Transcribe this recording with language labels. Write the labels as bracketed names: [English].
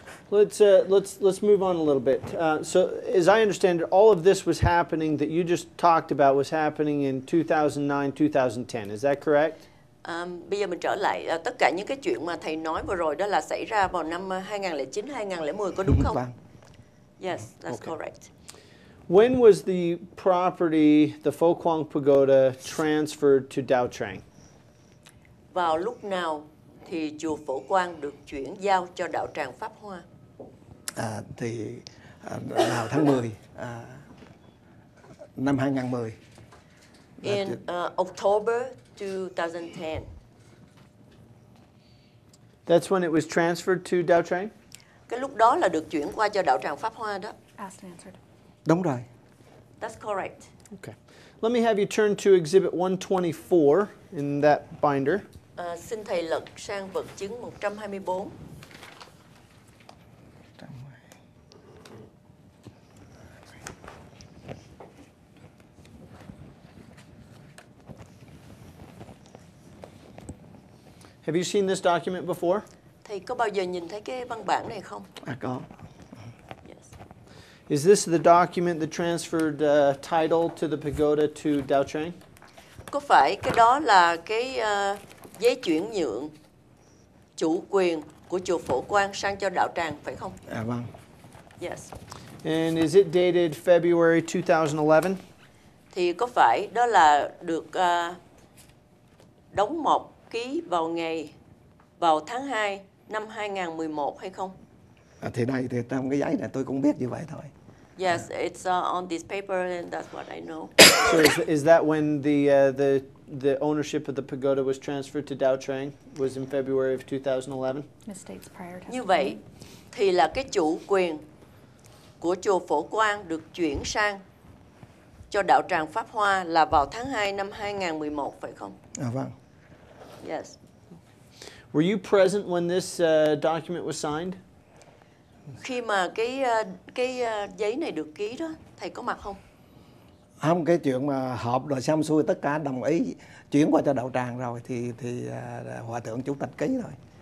[English] Let's move on a little bit. So, as I understand it, all of this was happening that you just talked about was happening in 2009, 2010. Is that correct? [Vietnamese] Bây giờ mình trở lại tất cả những cái chuyện mà thầy nói vừa rồi đó là xảy ra vào năm 2009, 2010 có đúng không? Vâng. [English] Yes, that's correct. When was the property, the Phổ Quang Pagoda, transferred to Đạo Tràng? [Vietnamese] Vào lúc nào thì chùa Phổ Quang được chuyển giao cho Đạo Tràng Pháp Hoa? Thì vào tháng 10 năm 2010. [English] In October 2010. That's when it was transferred to Đạo Tràng? [Vietnamese] Cái lúc đó là được chuyển qua cho Đạo Tràng Pháp Hoa đó. [English] Asked and answered. [Vietnamese] Đúng rồi. [English] That's correct. Okay. Let me have you turn to Exhibit 124 in that binder. [Vietnamese] Xin thầy lật sang vật chứng 124. [English] Have you seen this document before? [Vietnamese] Thầy có bao giờ nhìn thấy cái văn bản này không? Có. [English] Yes. Is this the document that transferred title to the pagoda to Đạo Tràng? [Vietnamese] Có phải cái đó là cái giấy chuyển nhượng chủ quyền của chùa Phổ Quang sang cho Đạo Tràng phải không? Vâng. [English] Yes. And is it dated February 2011? [Vietnamese] Thì có phải đó là được đóng mộc ký vào tháng 2 năm 2011 hay không? Thì đây thì trong cái giấy này tôi cũng biết như vậy thôi. [English] Yes, it's on this paper and that's what I know. So is that when the ownership of the pagoda was transferred to Đạo Tràng was in February of 2011? Misstates prior testimony. [Vietnamese] Như vậy thì là cái chủ quyền của chùa Phổ Quang được chuyển sang cho Đạo Tràng Pháp Hoa là vào tháng 2 năm 2011 phải không? Vâng. [English] Yes. Were you present when this document was signed? [Vietnamese] Khi mà cái giấy này được ký đó, thầy có mặt không? Không, cái chuyện mà họp rồi xong xuôi tất cả đồng ý chuyển qua cho Đạo Tràng rồi thì Hòa thượng chủ tịch ký rồi.